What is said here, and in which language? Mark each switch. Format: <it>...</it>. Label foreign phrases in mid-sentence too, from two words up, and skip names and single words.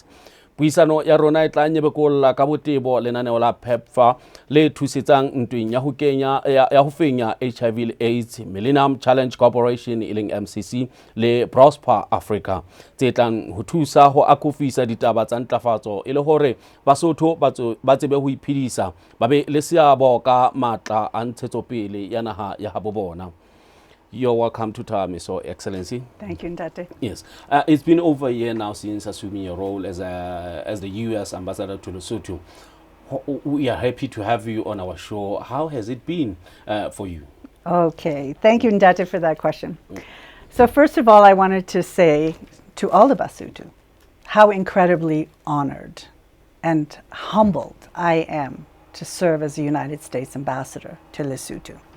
<st>Puisano ya rona e tla nyebekolla ka botebo lenaneo la PEPFAR le thusetsang ntweng ya ho fenya HIV le AIDS, Millennium Challenge Corporation MCC le Prosper Africa tse tlang ho thusa ho akofisa ditaba tsa ntlafatso e le hore Basotho ba tsebe ho iphedisa ba be le seabo ka matla a ntshetsopele ya naha ya habo bona.</st> <en>You're welcome to Thahameso, Excellency. Thank you, Ndate. Yes, it's been over a year now since assuming your role as the U.S. ambassador to Lesotho. We are happy to have you on our show. How has it been for you? Okay, thank you, Ndate, for that question. So first of all, I wanted to say to all of Basotho how incredibly honored and humbled I am to serve as the United States ambassador to Lesotho.</en>